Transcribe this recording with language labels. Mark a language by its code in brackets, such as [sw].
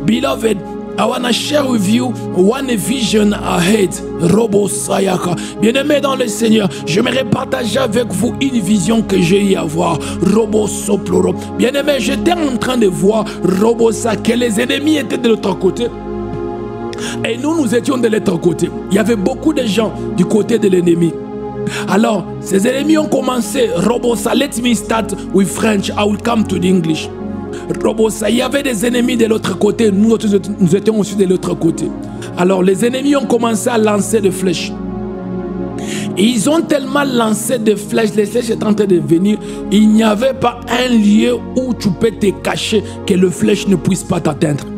[en] Beloved, I want to share with you one vision ahead. Robo Sayaka. [fr] Bien-aimé dans le Seigneur, j'aimerais partager avec vous une vision que j'ai eu à voir. Robo Soploro. Bien-aimé, j'étais en train de voir Robo Sa, que les ennemis étaient de l'autre côté. Et nous étions de l'autre côté. Il y avait beaucoup de gens du côté de l'ennemi. Alors, ces ennemis ont commencé. [en] Robosa, let me start with French. I will come to the English. [fr] Robosa, il y avait des ennemis de l'autre côté. Nous étions aussi de l'autre côté. Alors, les ennemis ont commencé à lancer des flèches. Et ils ont tellement lancé des flèches. Les flèches étaient en train de venir. Il n'y avait pas un lieu où tu peux te cacher que le flèche ne puisse pas t'atteindre.